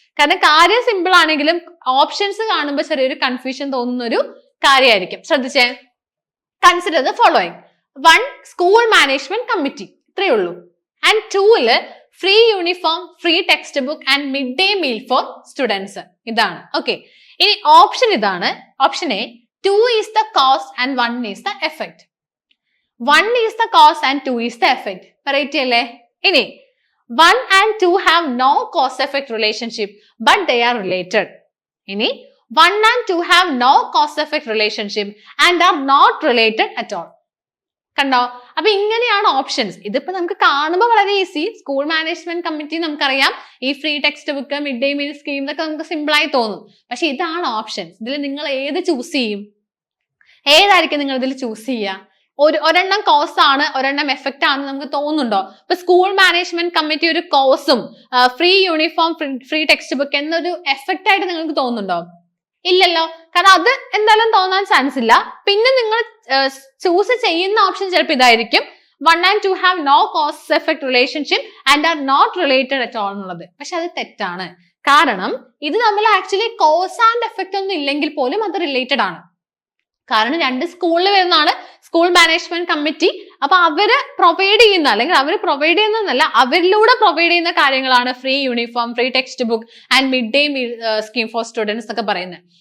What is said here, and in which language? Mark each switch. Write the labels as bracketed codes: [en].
[ml] കാരണം കാര്യം സിമ്പിൾ ആണെങ്കിലും ഓപ്ഷൻസ് കാണുമ്പോൾ ചെറിയൊരു കൺഫ്യൂഷൻ തോന്നുന്ന ഒരു കാര്യമായിരിക്കും. ശ്രദ്ധിച്ചേ. [en] Consider the following. 1 school management committee, [ml] ഇത്രയേ ഉള്ളൂ. [en] And 2 free uniform, free text book and mid day meal for students. ഇതാണ്. Okay, ഇനി option ഇതാണ്. Option A, 2 is the cause and 1 is the effect. 1 is the cause and 2 is the effect. [ml] Variety അല്ലേ? [en] ഇനി 1 and 2 have no cause effect relationship but they are related. ഇനി 1 and 2 have no cause effect relationship and are not related at all. [ml] കണ്ടോ? അപ്പൊ ഇങ്ങനെയാണ് options. ഇതിപ്പോ നമുക്ക് കാണുമ്പോൾ വളരെ ഈസി. സ്കൂൾ മാനേജ്മെന്റ് കമ്മിറ്റി നമുക്കറിയാം, ഈ free text book, mid day meal scheme ഇതൊക്കെ നമുക്ക് സിമ്പിൾ ആയി തോന്നും. പക്ഷെ ഇതാണ് ഓപ്ഷൻസ്. ഇതിൽ നിങ്ങൾ ഏത് ചൂസ് ചെയ്യും? ഏതായിരിക്കും നിങ്ങൾ ഇതിൽ ചൂസ് ചെയ്യുക? ഒരെണ്ണം കോസ് ആണ്, ഒരെണ്ണം എഫക്റ്റ് ആണെന്ന് നമുക്ക് തോന്നുന്നുണ്ടോ? ഇപ്പൊ സ്കൂൾ മാനേജ്മെന്റ് കമ്മിറ്റി ഒരു കോസും free uniform, free text book എന്നൊരു എഫക്റ്റ് ആയിട്ട് നിങ്ങൾക്ക് തോന്നുന്നുണ്ടോ? ഇല്ലല്ലോ. കാരണം അത് എന്തായാലും തോന്നാൻ ചാൻസ് ഇല്ല. പിന്നെ നിങ്ങൾ ചൂസ് ചെയ്യുന്ന ഓപ്ഷൻ ചിലപ്പോൾ ഇതായിരിക്കും, [en] 1 and 2 have no cause effect relationship and are not related at all [ml] എന്നുള്ളത്. പക്ഷെ അത് തെറ്റാണ്. കാരണം ഇത് നമ്മൾ ആക്ച്വലി കോസ് ആൻഡ് എഫക്റ്റ് ഒന്നും ഇല്ലെങ്കിൽ പോലും അത് റിലേറ്റഡ് ആണ്. കാരണം 2 സ്കൂളിൽ വരുന്നതാണ്. സ്കൂൾ മാനേജ്മെന്റ് കമ്മിറ്റി അപ്പൊ അവര് പ്രൊവൈഡ് ചെയ്യുന്ന അല്ലെങ്കിൽ അവർ പ്രൊവൈഡ് ചെയ്യുന്നതല്ല, അവരിലൂടെ പ്രൊവൈഡ് ചെയ്യുന്ന കാര്യങ്ങളാണ് free uniform, free text book and mid day meal scheme for students ഒക്കെ പറയുന്നത്.